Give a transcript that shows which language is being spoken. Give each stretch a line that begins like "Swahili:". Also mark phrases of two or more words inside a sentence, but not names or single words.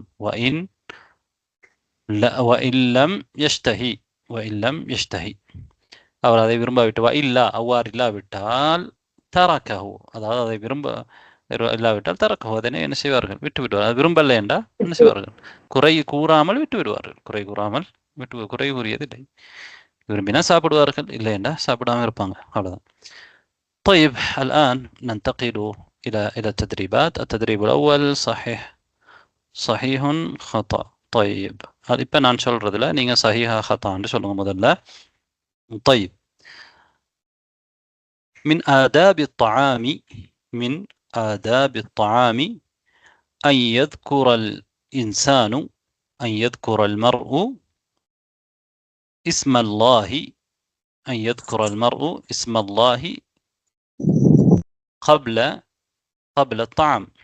Arabic: وإن لم يشتهه
Tamil: அவர் அதை விரும்பாவிட்டு இல்லா அவ்வாறு இல்லாவிட்டால் தரக்கஹு அதாவது அதை விரும்ப இல்லாவிட்டால் தரக்கஹு அதனை என்ன செய்வார்கள்? விட்டு விடுவார்கள். அது விரும்பலை என்றால் என்ன செய்வார்கள்? குறை கூறாமல் விட்டு விடுவார்கள். குறை கூறியது இல்லை. விரும்பினா சாப்பிடுவார்கள், இல்லை என்றால் சாப்பிடாமல் இருப்பாங்க. அவ்வளவுதான்.
Arabic: طيب الآن ننتقل إلى التدريبات. التدريب الأول صحيح خطأ.
Tamil: طيب இப்போ நான் சொல்றதுல நீங்க
Arabic: صحيح خطأ
Tamil: சொல்லுங்க முதல்ல.
Arabic: طيب من آداب الطعام أن يذكر الإنسان أن يذكر المرء اسم الله أن يذكر المرء اسم الله قبل الطعام.